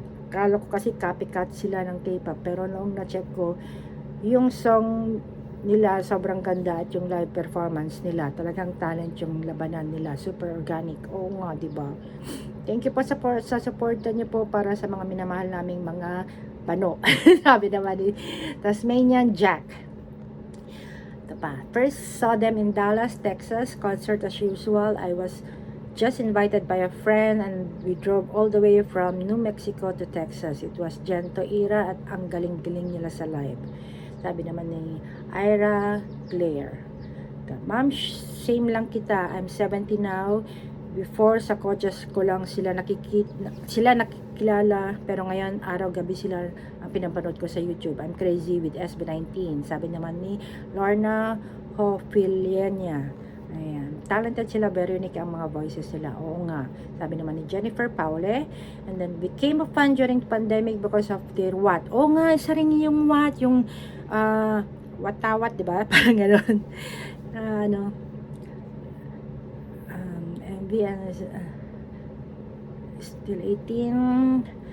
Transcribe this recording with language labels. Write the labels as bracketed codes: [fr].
[tl] Kala ko kasi copycat sila ng K-pop, pero noong na-check ko, yung song nila sobrang ganda, at yung live performance nila, talagang talent yung labanan nila, [en] super organic. [tl] Oo nga, diba? [en] Thank you [tl] po sa support niyo po para sa mga minamahal naming mga bano. Sabi naman ni Tasmanian Jack. Ito pa. [en] First saw them in Dallas, Texas. Concert as usual. I was just invited by a friend and we drove all the way from New Mexico to Texas. It was Gento era [tl] at ang galing-galing nila sa live. Sabi naman ni Ira Claire. Ma'am, same lang kita. [en] I'm 70 now. [tl] Before sa coaches ko lang sila nakikilala, pero ngayon araw-gabi sila ang pinapanood ko sa YouTube. [en] I'm crazy with SB19. [tl] Sabi naman ni Lorna Hofiliania. Ayan. Talented sila, very unique ang mga voices nila. Oo nga. Sabi naman ni Jennifer Paule. [en] And then, became a fan during pandemic because of their what? [tl] Oo nga, isa rin yung what? Yung, watawat, di ba? Parang gano'n. Ano, MV, still 18.